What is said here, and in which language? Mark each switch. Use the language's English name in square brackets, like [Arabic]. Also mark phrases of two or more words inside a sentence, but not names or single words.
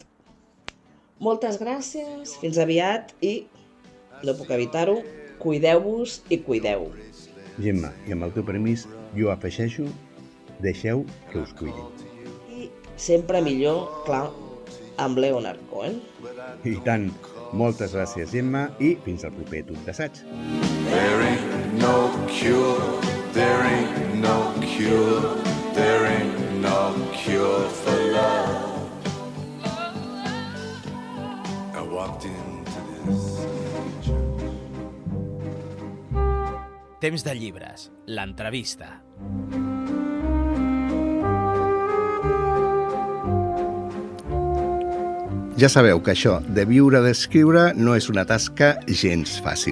[Catalan] Moltes gràcies, fins aviat i, no puc evitar-ho, cuideu-vos i cuideu. Gemma, i amb el teu permís, jo afegeixo, deixeu que us cuidin. I sempre millor, clar, amb Leonard Cohen. I tant, moltes gràcies, Gemma, i fins al proper tub d'assaig. [English] There ain't no cure, there ain't no cure, there ain't no cure for love. I walked into this church. [Catalan] Temps de llibres, l'entrevista. Ja sabeu que això de viure d'escriure no és una tasca gens fàcil.